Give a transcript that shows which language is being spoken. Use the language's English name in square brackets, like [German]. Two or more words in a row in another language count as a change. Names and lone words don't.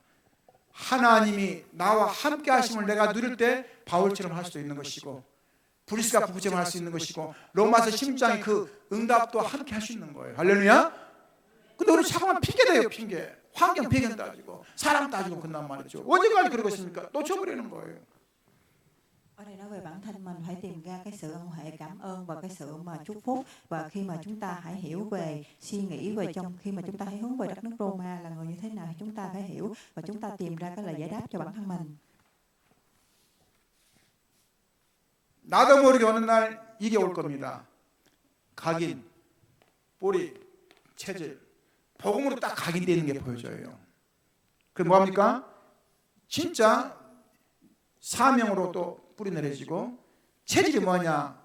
[Korean] 하나님이 나와 함께 하심을 내가 누릴 때 바울처럼 할 수도 있는 것이고, 브리스가 부부처럼 할 수 있는 것이고, 로마서 16장의 그 응답도 함께 할 수 있는 거예요. 할렐루야. 근데 우리 자꾸만 핑계대요. 핑계. 환경 배경 따지고 사람 따지고 끝난 말이죠. 언제까지 그러고 있습니까? 놓쳐버리는 거예요. [Vietnamese] Ở đây nói về bản thân mình phải tìm ra cái sự ân huệ, cảm ơn và cái sự mà chúc phúc. Và khi mà chúng ta hãy hiểu về suy nghĩ về trong khi mà chúng ta hãy hướng về đất nước Roma là người như thế nào thì chúng ta phải hiểu và chúng ta tìm ra cái lời giải đáp cho bản thân mình. [Korean] 나도 모르게 어느 날 이게 올 겁니다. 각인, 뿌리, 체질, 복음으로 딱 각인되어 있는 게 보여져요. 그럼 뭐합니까? 진짜 사명으로 또 뿌리 내려지고, 체질이 뭐냐?